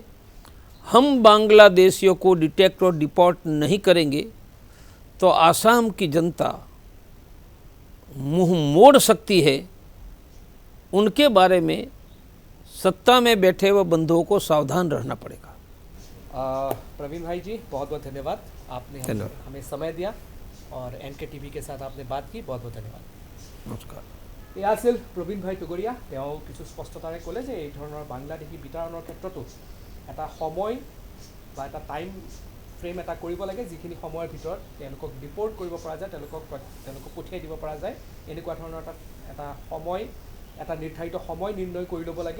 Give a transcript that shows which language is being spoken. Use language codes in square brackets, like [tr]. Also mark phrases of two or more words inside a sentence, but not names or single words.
[hi] हम बांग्लादेशियों को डिटेक्ट और डिपोर्ट नहीं करेंगे तो आसाम की जनता मुंह मोड़ सकती है। उनके बारे में सत्ता में बैठे हुए बंधुओं को सावधान रहना पड़ेगा। प्रवीण भाई जी, बहुत बहुत धन्यवाद। आपने धन्यवाद। हमें समय दिया और एनके टीवी के साथ आपने बात की, बहुत बहुत धन्यवाद। नमस्कार। [as] এয়া আছিল প্ৰবীণ ভাই টুগৰীয়া। তেওঁ কিছু স্পষ্টতাৰে ক'লে যে এই ধৰণৰ বাংলাদেশী বিতৰণৰ ক্ষেত্ৰতো এটা সময় বা এটা [en] time frame [as] এটা কৰিব লাগে, যিখিনি সময়ৰ ভিতৰত তেওঁলোকক ডিপৰ্ট কৰিব পৰা যায়, তেওঁলোকক পঠিয়াই দিব পৰা যায়। এনেকুৱা ধৰণৰ এটা সময়, এটা নিৰ্ধাৰিত সময় নিৰ্ণয় কৰি ল'ব লাগে।